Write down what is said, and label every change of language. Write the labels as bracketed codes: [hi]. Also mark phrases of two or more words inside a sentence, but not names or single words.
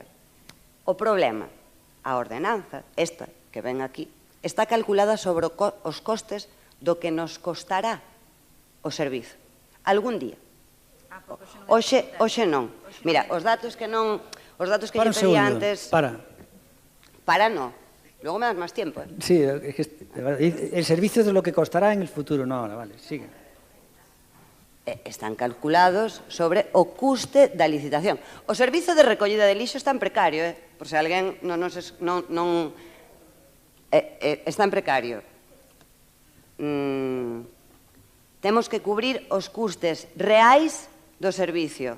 [gl] O problema, a ordenanza, esta que ven aquí, está calculada sobre os costes do que nos costará o servizo. Algún día. Hoxe non. Mira, os datos que lle pedía antes... [es] Para no. Luego me das más tiempo. Sí, el servicio es lo que costará en el futuro, no ahora, vale, sigue. [gl] Están calculados sobre o custe da licitación. O servizo de recollida de lixo está en precario, por se alguén non está en precario. Temos que cubrir os custes reais do servicio.